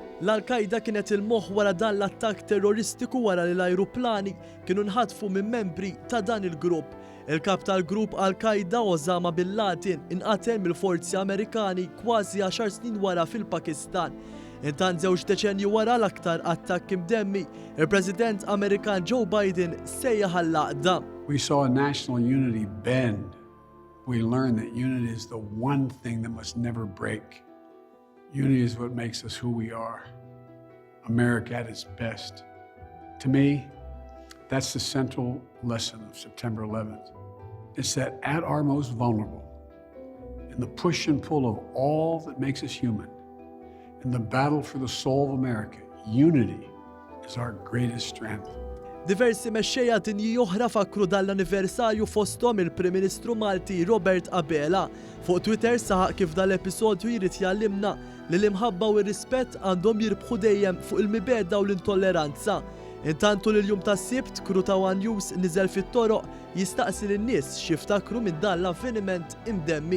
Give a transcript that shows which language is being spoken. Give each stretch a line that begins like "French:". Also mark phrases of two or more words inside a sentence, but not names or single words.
Maltese: L-Qaeda kienet il-moħħ wara dan l-attakk terroristiku wara li l-ajruplani kienu nħatfu minn membri ta' dan il-grupp. Il-kap tal-grupp Al-Qaeda Osama Bin Laden inqatel mill-forzi Amerikani kważi 10 snin wara fil-Pakistan. Intant żewġ deċenji wara l-aktar attakk imdemmi, il-President Amerikan Joe Biden sejjaħ għall-għaqda.
English: We saw national unity bend. We learned that unity is the one thing that must never break. Unity is what makes us who we are. America at its best. To me, that's the central lesson of September 11th. It's that at our most vulnerable, in the push and pull of all that makes us human, in the battle for the soul of America, unity is our greatest strength.
Maltese: Diversi mexxejja dinji oħra fakru dal-anniversarju fosthom il-Prim Ministru Malti Robert Abela. Fuq Twitter saħaq kif dal-episodju jrid jgħallimna li l-imħabba u r-rispett għandhom jirbħu dejjem fuq il-mibeda u l-intolleranza. Intantu l-jum tas-Sibt kru ta' One News niżel fit-toroq jistaqsi lin-nies x'jiftakru minn dan l-avveniment imdemmi.